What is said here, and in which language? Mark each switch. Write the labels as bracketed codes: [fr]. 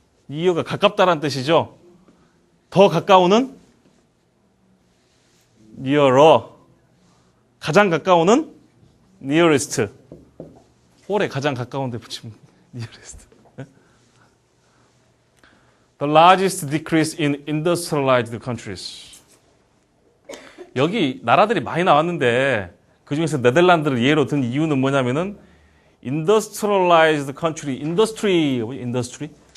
[ko] 니어가 가깝다라는 뜻이죠. 더 가까우는 nearer. 가장 가까우는 nearest. 홀에 가장 가까운 데 붙이면 nearest. [en] The largest decrease in industrialized countries. [ko] 여기 나라들이 많이 나왔는데 그중에서 네덜란드를 예로 든 이유는 뭐냐면은 industrialized country, industry?